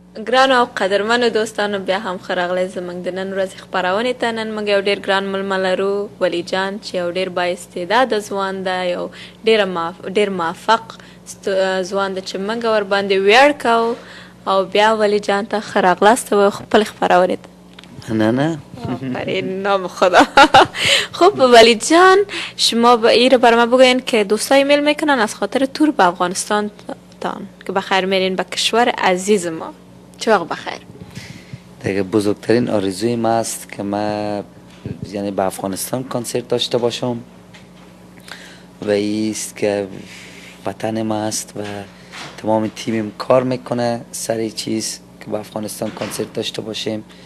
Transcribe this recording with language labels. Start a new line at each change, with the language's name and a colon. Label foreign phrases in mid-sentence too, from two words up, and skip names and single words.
Pashto: ګران او قدرمنو دوستانو بیا هم ښه راغلی زموږ د نن ورځې خپرونې ته. نن موږ یو ډېر ګران مېلمه لرو، ولی جان چې یو ډېر بااستعداده ځوان ده، یو ډېر موفق ځوان ده چې موږ ورباندې ویاړ کوو. او بیا ولی جان ته ښه راغلاست و خپلې خپرونې ته. نه
Persian: آفرین، نام خدا. خب ولی جان، شما این رو بر ما بگوین که دوستای میل میکنن از خاطر تور به افغانستان تان که بخیر میرین به کشور عزیز ما. چه وقت بخیر؟ دیگه بزرگترین آرزوی ما است که ما یعنی به افغانستان کنسرت داشته باشم و ایست که وطن ما است و تمام تیمم کار میکنه سر چیز که به افغانستان کنسرت داشته باشیم.